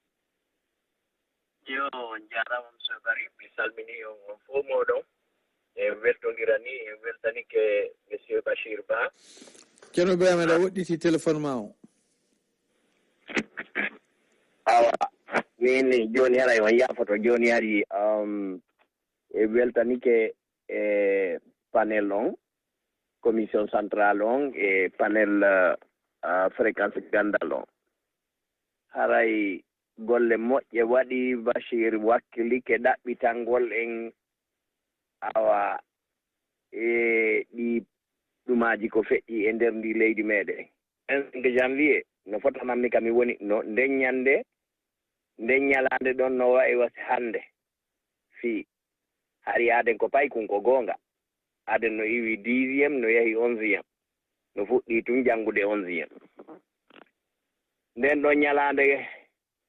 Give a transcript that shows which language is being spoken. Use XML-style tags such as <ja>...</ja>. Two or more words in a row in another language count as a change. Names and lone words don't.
<ff>yo jarama monsieur Bari mi salmini on fof moɗon e weltodira ni e weltanike monsieur Bachir Ba ceerno Ibrahima aɗa woɗɗiti téléphone ma o awa min joni haray on yaafoto joni hari e weltanike e panel on</ff> <fr>commission centrale</fr> <ff>on e panel fréquence gandal on haray golle moƴƴe waɗi Bachir wakkilike ɗaɓɓitangol en awa e ɗi ɗumaji ko feƴƴi e nder ndi leydi meɗen 5 janvier no fotanammi kam mi woni no nden ñande nden ñalande ɗon no wayi wasi hande fii hari aden ko paykun ko goonga aden no iwi 10e no yahi 11e no fuɗɗi tun janngude 11e nden ɗon ñalande</ff>